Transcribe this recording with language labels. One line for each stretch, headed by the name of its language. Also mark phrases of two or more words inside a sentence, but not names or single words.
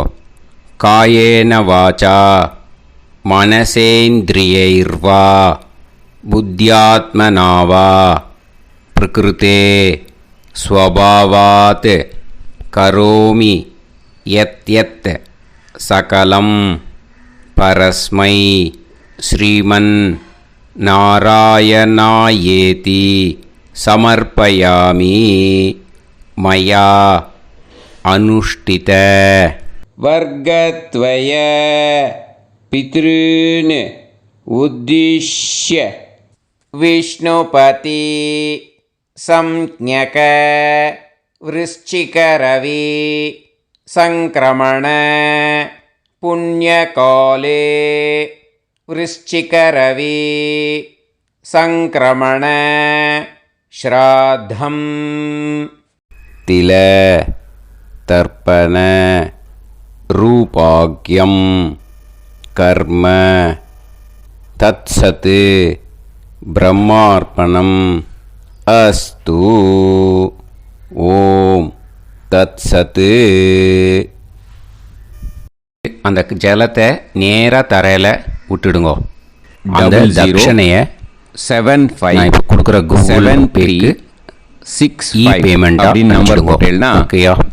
Sanskrit: कायेन वाचा मनसेन्द्रियैर्वा बुद्ध्यात्मनावा प्रकृते स्वभावात् करोमि यत् यत् सकलं परस्मै श्रीमन् नारायणायेति समर्पयामि मया अनुष्ठित वर्गद्वय पितॄन् उद्दिश्य विष्णुपदी संज्ञक वृश्चिकरवि संक्रमण पुण्यकाले वृश्चिकरवी संक्रमण श्राद्धं तिल तर्पण रूपाग्यं कर्म तत्सत् ब्रह्मार्पणम् अस्तु. ओम தத்சத்து.
Tamil: அந்த ஜலத்தை நேராக தரையில் விட்டுடுங்கோ. அந்த தட்சணையை 75 இப்போ கொடுக்குற கூகுள் பேக்கு 6 பேமெண்ட் அப்படின்னு நம்பர் போட்டேன்னா ஓகேயா.